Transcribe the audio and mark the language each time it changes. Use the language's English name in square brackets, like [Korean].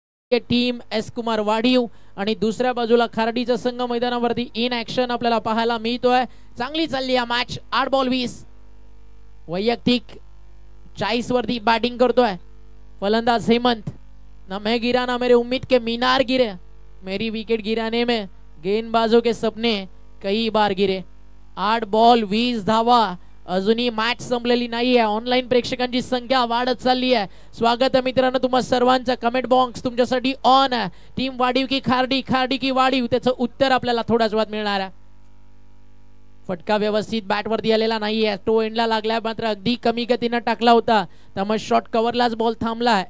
[Marathi] Team S Kumar वाढीव आणि दुसऱ्या बाजूला खारडीचा संघ मैदानावरती इन ऍक्शन आपल्याला पाहायला मिळतोय. चांगली चालली या मॅच. 8 बॉल 20. वैयक्तिक 40 वरती बॅटिंग करतोय फलंदाज हेमंत. [Hindi] ना मैं गिरा ना मेरे उम्मीद के मीनार गिरे. मेरी विकेट गिराने में गेंदबाजों के सपने कई बार गिरे. [Marathi] 8 बॉल 20 धावा. अजूनही मॅच संपलेली नाहीये. ऑनलाईन प्रेक्षकांची संख्या वाढत चालली आहे. स्वागत आहे मित्रांनो तुम्हा सर्वांचं. कमेंट बॉक्स तुमच्यासाठी ऑन आहे. टीम वाढीव की खारडी, खारडी की वाढीव, त्याचं उत्तर आपल्याला थोड्याच वेळात मिळणार आहे. फटका व्यवस्थित बॅट वरती आलेला नाहीये. टो एंडला लागलाय मात्र अगदी कमी गतीने टाकला होता त्यामुळे शॉर्ट कव्हरलाच बॉल थांबला.